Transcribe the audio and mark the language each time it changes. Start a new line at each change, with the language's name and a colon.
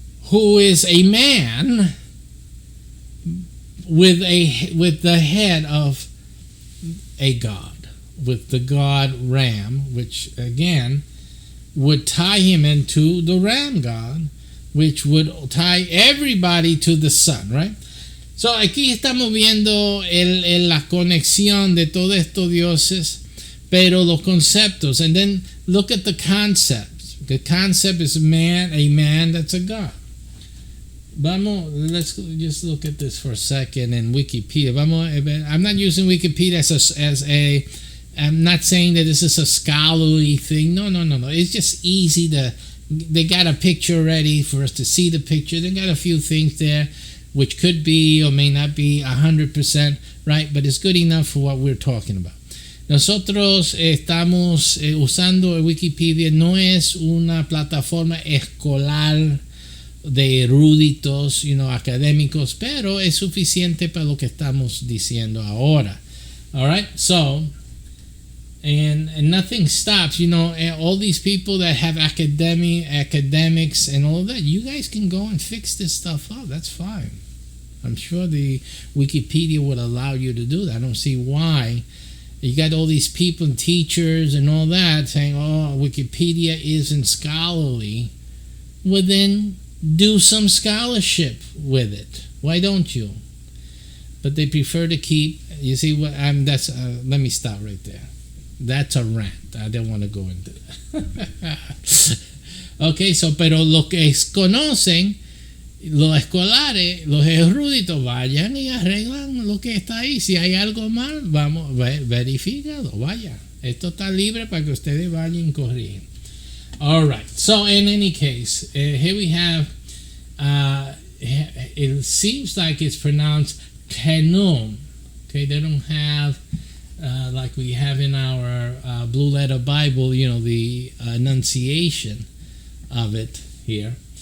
English: who is a man with the head of a god, with the god ram, which again would tie him into the ram god, which would tie everybody to the sun, right?
Spanish: So aquí estamos viendo la conexión de todos estos dioses, pero los conceptos.
English: And then look at the concepts. The concept is a man that's a god. Let's just look at this for a second in Wikipedia. I'm not using Wikipedia as a I'm not saying that this is a scholarly thing. No. It's just easy they got a picture ready for us to see the picture. They got a few things there which could be or may not be 100% right, but it's good enough for what we're talking about.
Spanish: Nosotros estamos usando Wikipedia, no es una plataforma escolar de eruditos, académicos, pero es suficiente para lo que estamos diciendo ahora.
English: All right, so and nothing stops, all these people that have academics and all that, you guys can go and fix this stuff up. That's fine. I'm sure the Wikipedia would allow you to do that. I don't see why. You got all these people and teachers and all that saying, Wikipedia isn't scholarly. Well, then do some scholarship with it. Why don't you? But they prefer to keep, you see what let me stop right there. That's a rant. I don't want to go into that.
Spanish: Okay, pero lo que conocen, los escolares, los eruditos, vayan y arreglan lo que está ahí. Si hay algo mal, vamos, verifícalo, vaya. Esto está libre para que ustedes vayan y corrigen.
English: All right, so in any case, here we have, it seems like it's pronounced Kenum. Okay, they don't have, like we have in our Blue Letter Bible, the enunciation of it here.